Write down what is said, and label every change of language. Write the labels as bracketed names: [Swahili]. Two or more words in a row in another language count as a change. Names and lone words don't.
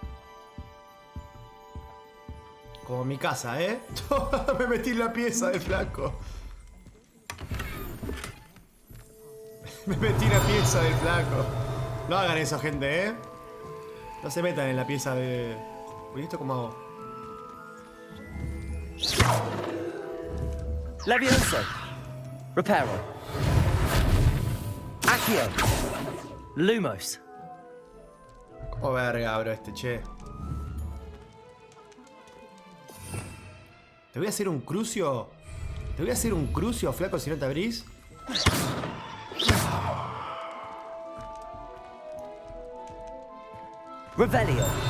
[Spanish] Como mi casa, ¿eh? Me metí en la pieza del flaco. Me metí en la pieza del flaco. No hagan eso, gente, ¿eh? No se metan en la pieza de... Uy, ¿esto cómo hago? Levioso. Reparo. Accio. Lumos. ¿Cómo verga, bro, este, che? Te voy a hacer un crucio. Te voy a hacer un crucio, flaco, si no te abrís. Revelio.